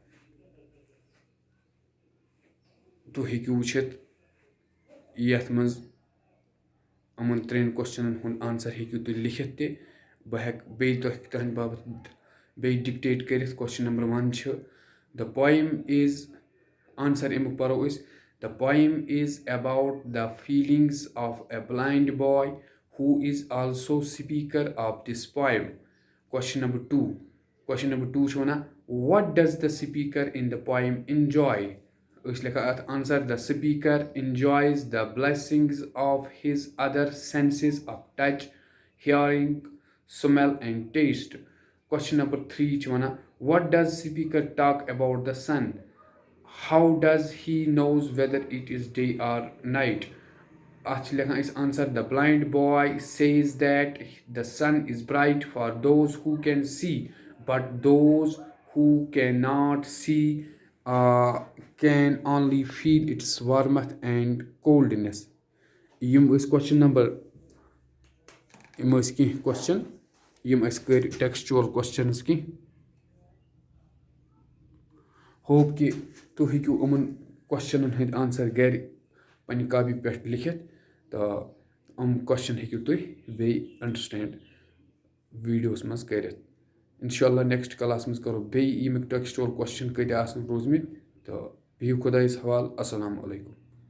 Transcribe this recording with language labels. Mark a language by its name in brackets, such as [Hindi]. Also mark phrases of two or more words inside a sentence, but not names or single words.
[Kashmiri] تُہۍ ہیٚکِو وٕچھِتھ یَتھ منٛز یِمن ترٛٮ۪ن کوسچنن ہُنٛد آنسر ہیٚکِو تُہۍ لیکھِتھ تہِ بہٕ ہٮ۪کہٕ بیٚیہِ تۄہہِ تُہنٛدِ باپتھ بیٚیہِ ڈِکٹیٹ کٔرِتھ [English] question number 1 [Kashmiri] چھُ [English] the poem is answer [Kashmiri] امیُک پرو أسۍ [English] the poem is about the feelings of a blind boy who is also speaker of this poem. question number 2 [Kashmiri] چھُ وَنان [English] what does the speaker in the poem enjoy [Kashmiri] أسۍ لیکھان اَتھ [English] answer the speaker enjoys the blessings of his other senses of touch hearing smell and taste. Question number 3 [Kashmiri] چھُ وَنان [English] what does speaker talk about the sun? How does he knows whether it is day or night? [Kashmiri] اَتھ چھِ لیکھان أسۍ [English] آنسر the blind boy says that the sun is bright for those who can see, but those who cannot see can only feel its warmth and coldness. [Kashmiri] یِم ٲسۍ [English] question number [Kashmiri] یِم ٲسۍ کینٛہہ question یِم اَسہِ کٔرۍ [English] textual questions [Kashmiri] کینٛہہ ہوپ کہِ تُہۍ ہیٚکِو یِمن کوسچنن ہٕنٛدۍ آنسر گرِ پننہِ کاپی پٮ۪ٹھ لیکھِتھ تہٕ یِم کوسچن ہیٚکِو تُہۍ بیٚیہِ [English] understand videos [Kashmiri] منٛز کٔرِتھ [Arabic] انشاء اللہ [English] next class [Kashmiri] منٛز کرو بیٚیہِ ییٚمیُک [English] textual question [Kashmiri] کۭتیاہ آسن روٗزمٕتۍ تہٕ بِہِو خۄدایَس حوالہٕ [Arabic] السلامُ علیکُم.